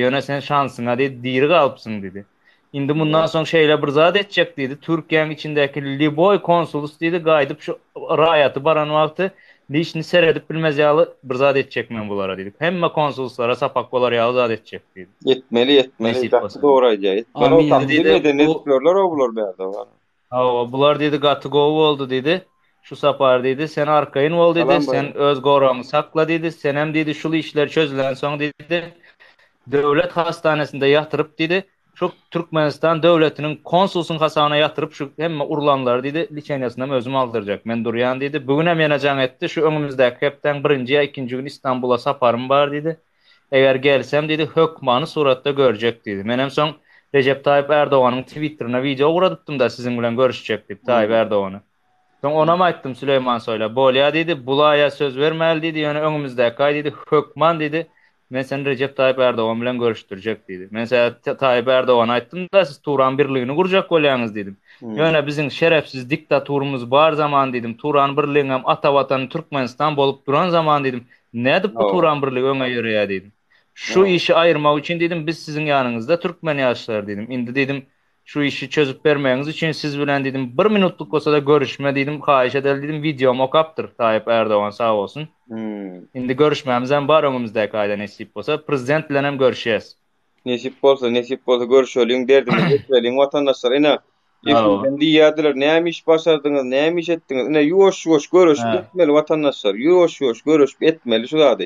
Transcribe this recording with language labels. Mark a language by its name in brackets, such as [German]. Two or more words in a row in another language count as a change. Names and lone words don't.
[Turkmen] Ýöne sen şansyňa diýdi, diýri galypsyň diýdi. Indi bundan soň şeýle bir zat etjek diýdi. Türkiýanyň içindäki Liboy konsulus diýdi, gaýdyp şu raýaty baran wagty işini seredip bilmez ýaly bir zat etjek men bulara diýdik. Hemme konsuluslara sapak bolar ýaly zat etjek diýdi. Yetmeli. Nasip Gatty olsun. dogry aýdýar. Amin [Turkish] Bana dedi, [Turkmen] diýdi, bu- netler o bular bärde bar. Bular diýdi gaty gowy boldy diýdi. Şu sapar diýdi, sen arkaýyn bol diýdi, Salam sen öz goraňy sakla diýdi. Sen hem diýdi şul işler çözülen soň diýdi. Döwlet hastanesinde ýatyryp diýdi. Şu Türkmenistan döwletiniň konsulsyň hasabyna ýatyryp şu hemme urlanlar diýdi, liçeniýasyny özüm aldyrjak. Men durýan diýdi. Bugün hem ýene jaň etdi. Şu öňümüzdäki hepden 1-nji ýa 2-nji gün Istanbul'a saparym bar diýdi. Eger gelsem diýdi, hökmany suratda görjek diýdi. Men hem soň Recep Tayyip Erdoğan'ın Twitter'ına video uradypdym da sizin bilen görüşjek diýip Tayyip Erdoğan'a. Soň ona mı aýtdym Süleyman Soýla, bolýa diýdi, bulaýa söz bermäli diýdi, ýöne öňümüzdäki diýdi, hökman diýdi. Men seni Recep Tayyip Erdoğan bilen görüşdürjek diýdi. Men Tayyip Erdoğan aýtdym da siz Turan birligini gurjak bolýaňyz diýdim. Ýöne biziň şerefsiz diktaturumuz bar zaman diýdim. Turan birligini hem ata watan Türkmenistan bolup duran zaman diýdim. Nädip bu Turan birligi öňe ýöreýär diýdim. [Turkish] Şu işi ayırmak için dedim biz sizin yanınızda Türkmen yaşlar dedim. [Turkmen] Indi dedim şu işi çözüp vermeniz için siz bilen dedim 1 minutluk olsa da görüşme dedim. Haýyş edel dedim videom okaptır Tayyip Erdoğan sağ olsun. Indi görüşmemizden bar öňümüzdäki aýda nesip bolsa prezident bilen hem görüşýäs. Nesip bolsa görüşeliň derdimi geçmeliň watandaşlar ene ýa-da ýadylar näme iş başardyňyz, näme iş etdiňiz, ene ýuwaş görüşüp etmeli watandaşlar, ýuwaş görüşüp etmeli şu zady.